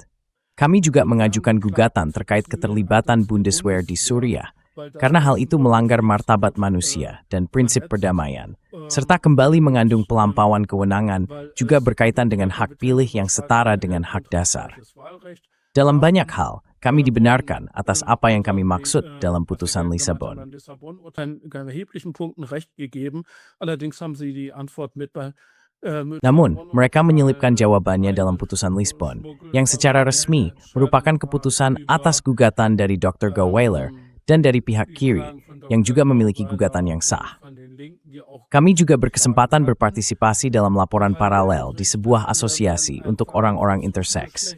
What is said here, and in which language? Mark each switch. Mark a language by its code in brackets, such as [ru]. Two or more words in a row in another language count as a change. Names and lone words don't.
[id] Kami juga mengajukan gugatan terkait keterlibatan Bundeswehr di Suriah, karena hal itu melanggar martabat manusia dan prinsip perdamaian, serta kembali mengandung pelampauan kewenangan juga berkaitan dengan hak pilih yang setara dengan hak dasar. Dalam banyak hal, kami dibenarkan atas apa yang kami maksud dalam putusan Lisabon. [de] erheblichen Punkten Recht gegeben. Allerdings haben sie die Antwort [id] Namun, mereka menyelipkan jawabannya dalam putusan Lisbon, yang secara resmi merupakan keputusan atas gugatan dari Dr. Goweiler dan dari pihak kiri, yang juga memiliki gugatan yang sah. Kami juga berkesempatan berpartisipasi dalam laporan paralel di sebuah asosiasi untuk orang-orang intersex.